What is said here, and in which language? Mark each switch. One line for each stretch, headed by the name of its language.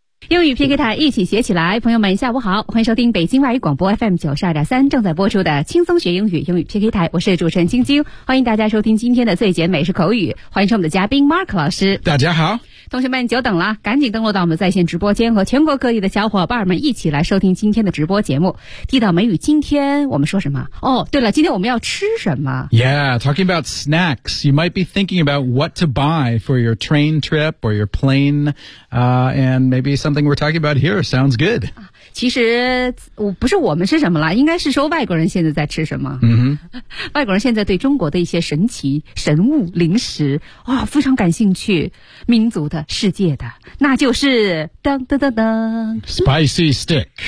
Chinese: 英语 PK 台一起学起来，朋友们下午好，欢迎收听北京外语广播 FM 92.3正在播出的轻松学英语英语 PK 台，我是主持人晶晶，欢迎大家收听今天的最简美式口语，欢迎收我们的嘉宾 Mark 老师。大家好，同学们久等了，赶紧登录到我们在线直播间，和全国各地的小伙伴们一起来收听今天的直播节目。地道美语，今天我们说什么？哦，对了，今天我们要吃什么？
English: Yeah, talking about snacks, you might be thinking about what to buy for your train trip or your plane, and maybe something we're talking about here sounds good.
Chinese: 其实不是我们吃什么了，应该是说外国人现在在吃什么。 Mm-hmm. 外国人现在对中国的一些神奇神物零食啊、哦、非常感兴趣，民族的世界的，那就是噔噔噔噔
English: Spicy Stick